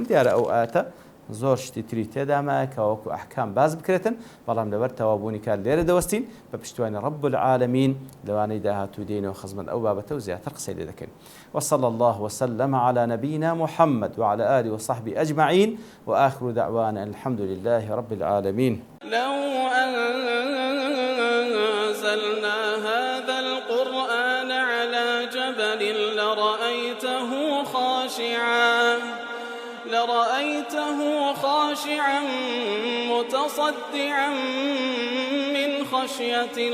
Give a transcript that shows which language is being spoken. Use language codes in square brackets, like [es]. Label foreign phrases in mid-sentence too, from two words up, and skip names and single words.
[ckb] دیارە ئەو ئاتە زۆر شتی تری تێدامایە کە وەکو ئەحکام باز بکرێتن بەڵام لەبەر تەوابوونی کار لێرە دەوەستین بە پشتیوانی [ar] رب العالمین [ckb] لەوانەی داهاتوو دێنەوە خزمەت ئەو بابەتە و زیاتر قسەی لێ دەکەین. [ar] وصلى الله وسلم على نبينا محمد وعلى آله وصحبه أجمعين وآخر دعوانا الحمد لله رب العالمين. لو أنزلنا هذا القرآن على جبل لرأيته خاشعا متصدعا من خشية